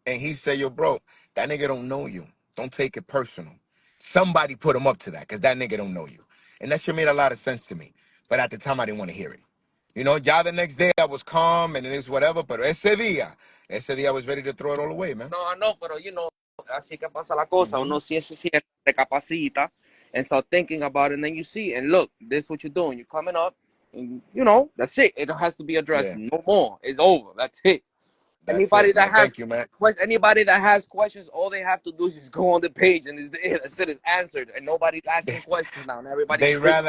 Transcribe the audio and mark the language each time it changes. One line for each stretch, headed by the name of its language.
English: And he said, yo, bro, that nigga don't know you. Don't take it personal. Somebody put him up to that because that nigga don't know you. And that shit made a lot of sense to me. But at the time I didn't want to hear it. You know, ya the next day I was calm and it is whatever, but
Spanish: ese día
English: I was ready to throw it all away, man. No, I know,
Spanish: pero así que pasa la cosa. Mm-hmm. Uno sí se siente, recapacita,
English: and start thinking about it, and then you see, and look, this is what you're doing. You're coming up, and that's it. It has to be addressed. Yeah, No more. It's over. That's it. that's it, man. Thank you, man. Anybody that has questions, all they have to do is just go on the page, and that's it. It's answered, and nobody's asking questions now, and everybody's free.